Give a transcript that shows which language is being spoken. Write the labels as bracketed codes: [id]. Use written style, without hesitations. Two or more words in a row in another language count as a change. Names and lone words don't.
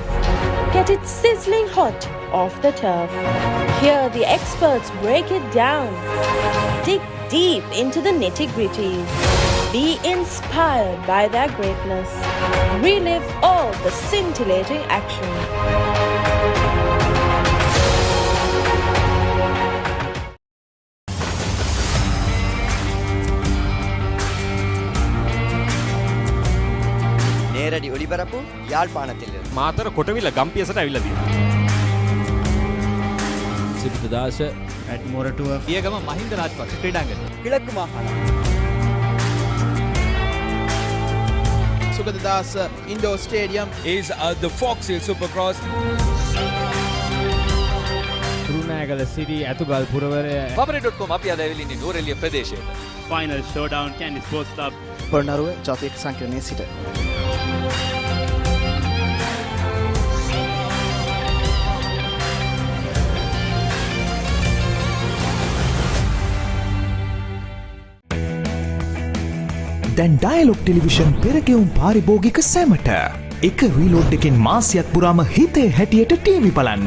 [en] Get it sizzling hot off the turf. Hear the experts break it down. Dig deep into the nitty-gritties. Be inspired by their greatness. Relive all the scintillating action. [ta] நேரடி ஒளிபரப்பு யாழ்ப்பாணத்திலிருந்து. [si] මාතර කොටවිල ගම්පියසට ඇවිල්ලා තියෙනවා. සිරිතදාස ඇඩ්මෝරටුව පියගම මහින්ද රාජපක්ෂ ක්‍රීඩාංගණය. [ta] கிழக்கு மாகாணம். [en] Sugadadasa Indoor Stadium is the Fox Hill Supercross. [si] Galle City ඇතුගල් පුරවරය Babari.com අපි අද ඇවිල්ලා ඉන්නේ නුවරඑළිය ප්‍රදේශයට. [en] Final showdown Candy Sports Club. [si] පොළොන්නරුව ජාතික සංකීර්ණයේ සිට. දැන් ඩයලොග් ටෙලිවිෂන් පෙරගෙවුම් පාරිභෝගික සැමට එක රීලෝඩ් එකෙන් මාසයක් පුරාම හිතේ හැටියට ටීවී බලන්න.